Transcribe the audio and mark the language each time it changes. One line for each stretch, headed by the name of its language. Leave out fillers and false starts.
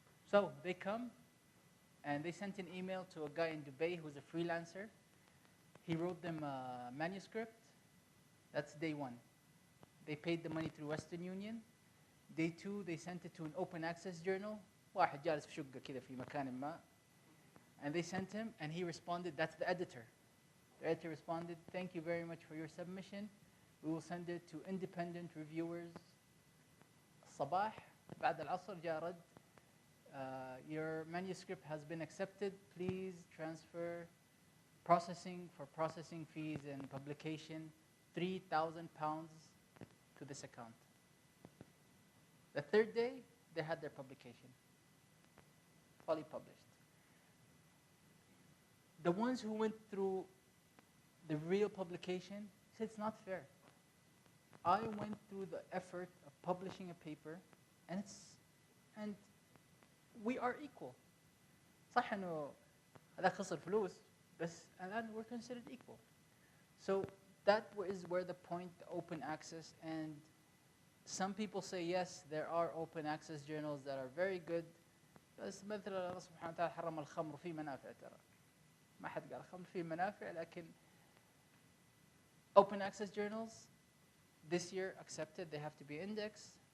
English: So they come and they sent an email to a guy in Dubai who's a freelancer. He wrote them a manuscript. That's day 1. They paid the money through Western Union. Day 2, they sent it to an open access journal.
Arabic: واحد جالس في شقة كذا في مكان ما.
English: And they sent him, and he responded, that's the editor. The editor responded, thank you very much for your submission. We will send it to independent reviewers.
Arabic: الصباح بعد العصر جاء رد.
English: Your manuscript has been accepted. Please transfer processing fees and publication, £3,000 to this account. The 3rd day, they had their publication, fully published. The ones who went through the real publication said it's not fair. I went through the effort of publishing a paper, and we are equal.
Arabic: صح إنه هذا خسر فلوس, بس الآن
English: we're considered equal. So that is where the point, the open access, and some people say yes, there are open access journals that are very good.
Arabic: بس مثل الله سبحانه وتعالى حرم الخمر فيه منافع ترى. ما حد قال الخمر فيه منافع, لكن
English: open access journals this year accepted, they have to be indexed.